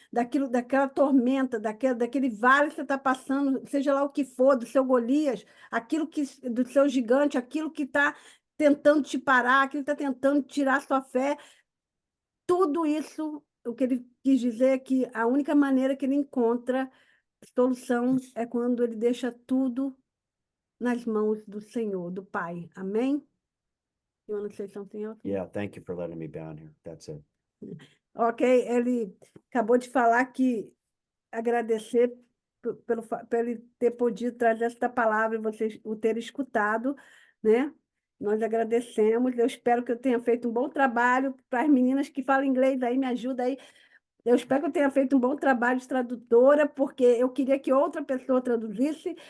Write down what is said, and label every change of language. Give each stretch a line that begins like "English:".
Portuguese: Daquela tormenta, daquele vale que você está passando, seja lá o que for, do seu Golias, do seu gigante, aquilo que está tentando te parar, aquilo que está tentando tirar a sua fé, tudo isso, o que ele quis dizer é que a única maneira que ele encontra solução é quando ele deixa tudo nas mãos do Senhor, do Pai. Amém?
English: You want to say something else? Yeah, thank you for letting me be on here. That's it.
Portuguese: Ok, ele acabou de falar que agradecer por ele ter podido trazer esta palavra e vocês o ter escutado, né? Nós agradecemos. Eu espero que eu tenha feito um bom trabalho. Para as meninas que falam inglês aí, me ajuda aí. Eu espero que eu tenha feito um bom trabalho de tradutora, porque eu queria que outra pessoa traduzisse.